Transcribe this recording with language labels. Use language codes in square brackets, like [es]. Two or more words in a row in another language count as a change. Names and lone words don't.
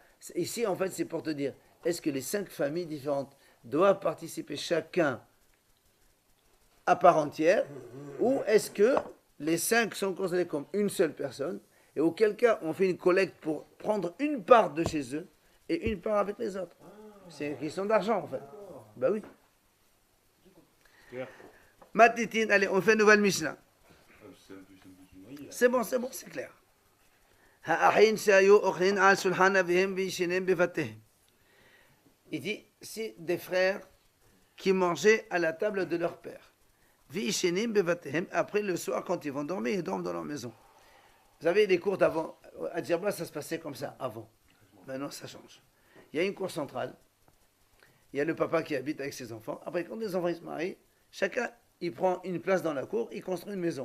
[fr] Ici, en fait, c'est pour te dire, est-ce que les 5 familles différentes doivent participer chacun à part entière, ou est-ce que les 5 sont considérés comme une seule personne, et auquel cas on fait une collecte pour prendre une part de chez eux et une part avec les autres. C'est une question d'argent en fait. Ben oui. Matitin, allez, on fait une nouvelle Mishnah. C'est un peu une noyée, là. C'est bon, c'est clair. [he] האחים שהיו אוכלים על שולחן אביהם וישנים בבתיהם. [fr] Il dit, c'est des frères qui mangeaient à la table de leur père. [he] וישנים בבתיהם, [fr] après le soir quand ils vont dormir, ils dorment dans leur maison. Vous savez, les cours d'avant, à Djerba, ça se passait comme ça, avant. Maintenant, ça change. Il y a une cour centrale, il y a le papa qui habite avec ses enfants. Après, quand les enfants ils se marient, chacun, il prend une place dans la cour, il construit une maison.